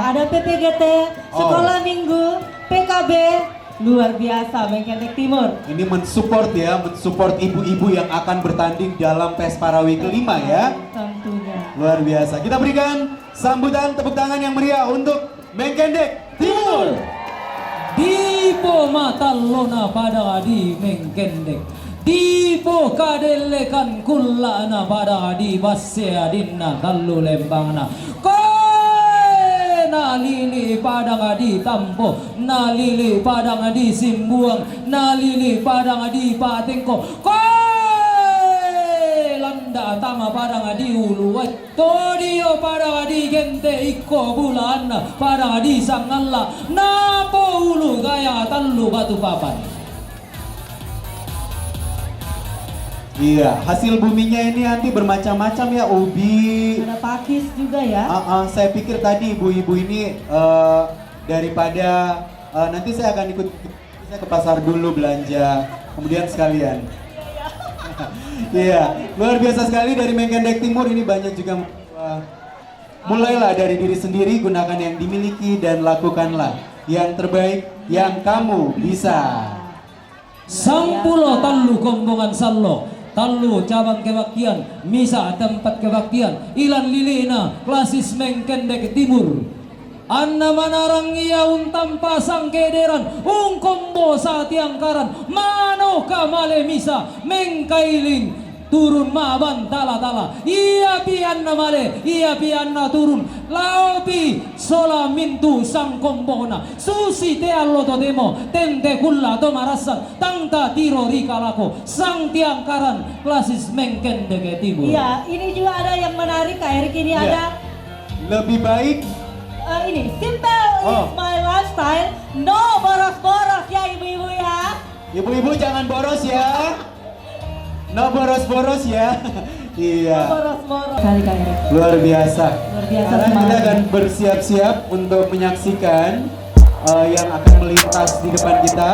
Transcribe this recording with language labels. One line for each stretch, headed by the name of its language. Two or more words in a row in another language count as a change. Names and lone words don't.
Indonesian: Ada PPGT, Sekolah Minggu, PKB, luar biasa Mengkendek Timur. Ini mensupport ya, mensupport ibu-ibu yang akan bertanding dalam PES Parawi kelima ya. Tentunya. Luar biasa. Kita berikan sambutan tepuk tangan yang meriah untuk Mengkendek Timur.
Toraja-Sa'dan: Dipo mata lona pada adi Mengkendek. Dipo kadelekan kullana pada adi basse adinna kallu lembangna. Nalili padang adi tampo, nalili padang adi simbuang, nalili padang adi patengko. Landa tama padang adi ulu, todio padang adi gente ikko bulan, padang adi sangalla, napo ulu gaya tallu batu papan.
Indonesian: Iya, hasil buminya ini nanti bermacam-macam ya, ubi. Ada pakis juga ya. Saya pikir tadi ibu-ibu ini daripada nanti saya akan ikut saya ke pasar dulu belanja, kemudian sekalian. Iya, luar biasa sekali dari Mengkendek Timur ini banyak juga. Mulailah dari diri sendiri, gunakan yang dimiliki dan lakukanlah yang terbaik yang kamu bisa.
Toraja-Sa'dan: Sampulo tallu kombongan sallo. Tallu cabang kebaktian, misa tempat kebaktian, ilan lilina, klasis Mengkendek Timur. Anna manarang iaun tanpa sangkederan, kombo sa tiangkaran, mano kamale misa, mengkailing, turun maban tala-tala, iya pi anna male, iya pi anna turun, laopi sola mintu sang kombona, susi te allo totemo, tente kulla to marasan, tangta tiro rikalako, sang tiangkaran, klasis Mengkendek Timur.
Indonesian: Iya, ini juga ada yang menarik Kak Erik, ini ada lebih baik ini
English: simple is my lifestyle,
Indonesian: no boros-boros ya ibu-ibu ya. Ibu-ibu jangan boros ya. No boros-boros ya. Iya. Boros-boros. Kali Kak Erik. Luar biasa. Luar biasa. Sekarang kita akan bersiap-siap untuk menyaksikan yang akan melintas di depan kita.